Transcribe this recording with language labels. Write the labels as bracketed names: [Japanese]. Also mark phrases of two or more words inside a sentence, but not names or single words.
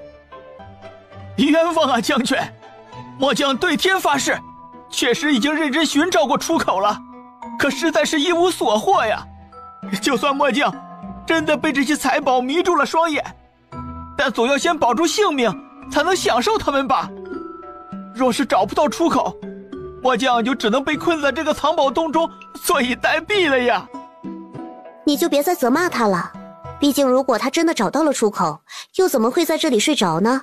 [Chinese] 冤枉啊，將軍！末將對天發誓，確實已經認真尋找過出口了，可實在是一無所獲呀。就算末將真的被這些財寶迷住了雙眼，但總要先保住性命，才能享受它們吧。若是找不到出口，末將就只能被困在這個藏寶洞中，坐以待斃了呀。你就別再責罵他了，畢竟如果他真的找到了出口，又怎麼會在這裡睡着呢？